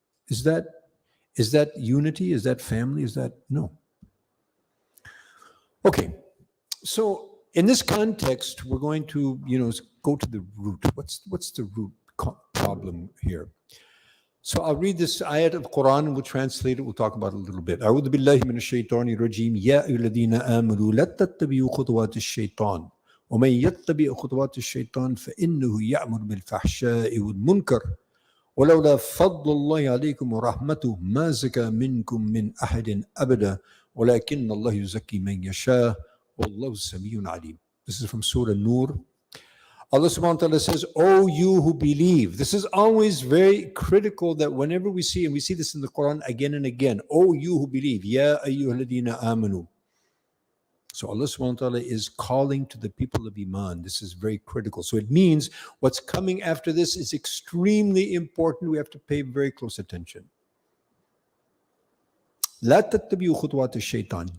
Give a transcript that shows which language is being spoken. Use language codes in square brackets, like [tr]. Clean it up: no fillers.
[en] Is that unity? Is that family? No. Okay. So in this context, we're going to, go to the root. What's the root problem here? So I'll read this ayat of Quran and we'll translate it. We'll talk about it a little bit. [ar] أعوذ بالله من الشيطان الرجيم يا أيها الذين آمنوا لا تتبعوا خطوات الشيطان ومن يتبع خطوات الشيطان فإنه يأمر بالفحشاء والمنكر ولولا فضل الله عليكم ورحمته ما زكى منكم من أحد أبدا ولكن الله يزكي من يشاء والله سميع عليم. [en] This is from Surah Nur. Allah subhanahu wa ta'ala says, "O you who believe." This is always very critical, that whenever we see, and we see this in the Quran again and again, "O you who believe, ya ayyuhalladhina amanu." So Allah subhanahu wa ta'ala is calling to the people of Iman. This is very critical. So it means what's coming after this is extremely important. We have to pay very close attention. [ar] لا تتبعوا خطوات الشيطان.